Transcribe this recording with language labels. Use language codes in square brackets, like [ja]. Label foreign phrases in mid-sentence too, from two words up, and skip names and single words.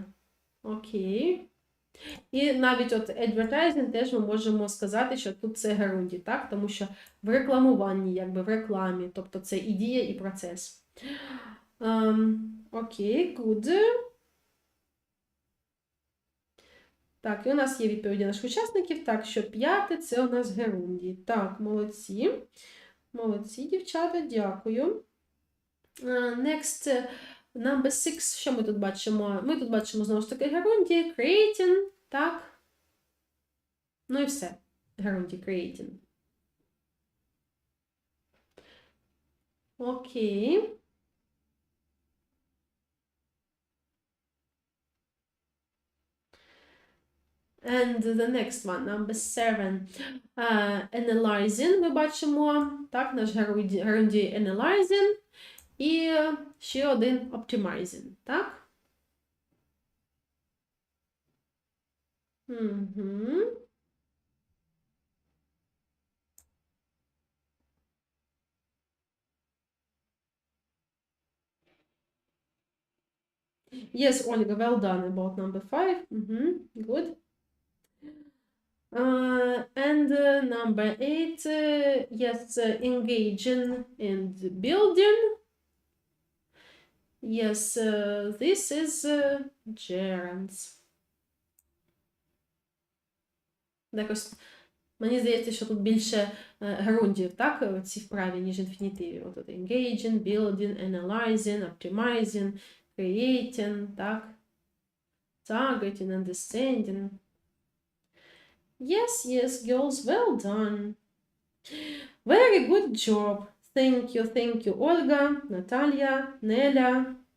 [uk] Окей. І навіть от advertising теж ми можемо сказати, що тут це герундій, так, тому що в рекламуванні, якби в рекламі, тобто це і дія, і процес. [en] Окей, good. [uk] Так, і у нас є відповіді наших учасників. Так, що 5 це у нас герундій. Так, молодці. Молодці, дівчата, дякую. [en] Next, number 6. [uk] Що ми тут бачимо? Ми тут бачимо, знову ж таки, герундій, creating, так. Ну і все. Герундій, creating. Окей. [en] And the next one, number 7. Analyzing, [uk] ми бачимо, так, наш герундій analyzing. І ще один optimizing, так? Mm-hmm. [en] Yes, Olga, well done about number 5. Mm-hmm. Good. And number 8, yes, engaging and building. Yes, this is gerunds. [uk] Якось, мені здається, що тут більше грундів, так, в цій вправі, ніж інфінітивів. [en] От engaging, building, analyzing, optimizing, creating, так, targeting, understanding. Yes, yes, girls, well done. Very good job. Thank you, Olga, Natalia, Nelia.